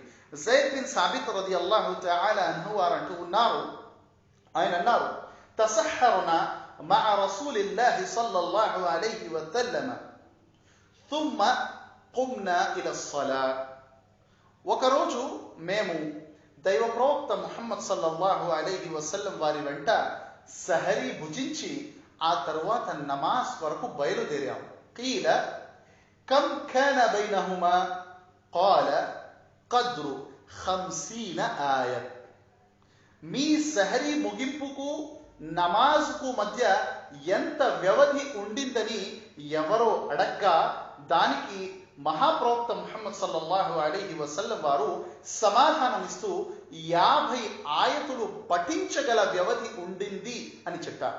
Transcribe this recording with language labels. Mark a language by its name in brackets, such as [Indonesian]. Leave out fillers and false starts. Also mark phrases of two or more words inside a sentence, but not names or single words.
[Arabic] జైద్ బిన్ సాబిత్ رضي الله تعالى عنه [Telugu] వారు అంటూ ఉన్నారు, ఆయన అన్నారు, [Arabic] تسحرنا مع رسول الله صلى الله عليه وسلم ثم قمنا إلى الصلاة. [Telugu] ఒకరోజు మేము దైవ ప్రవక్త ముహమ్మద్ [Arabic] صلى الله عليه وسلم [Telugu] వారి వెంట సహరీ భుజించి ఆ తరువాత నమాజ్ వరకు బయలుదేరాం. [Arabic] قيل كم كان بينهما قال قدر 50 آية. [Telugu] మీ సహరీ ముగింపుకు నమాజ్కు మధ్య ఎంత వ్యవధి ఉండిందని ఎవరో అడగ్గా దానికి మహాప్రవక్త ముహమ్మద్ [Arabic] صلى الله عليه وسلم [Telugu] వారు సమాధానమిస్తూ 50 ఆయతులు పఠించగల వ్యవధి ఉండింది అని చెప్పారు.